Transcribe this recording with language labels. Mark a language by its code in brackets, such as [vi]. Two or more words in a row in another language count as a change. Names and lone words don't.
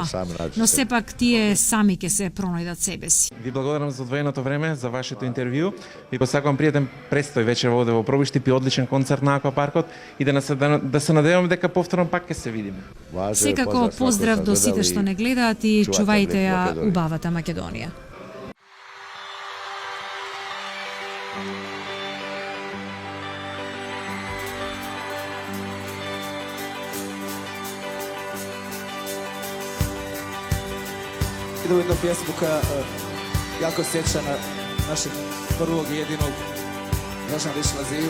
[mk] Но сепак тие сами ќе се пронајдат себе си. Ви благодарам за одвоеното време, за вашето интервју. Ви посакувам пријатен престој вечер овде во Пробишти, пи одличен концерт на Аквапаркот и да се надеваме дека повторно пак ќе се видиме. Секако поздрав до сите што не гледаат и чувајте ја убавата Македонија. [hr] Idemo jednu pjesmu koja jako sjeća na našeg prvog i jedinog Dražana Višla Ziju.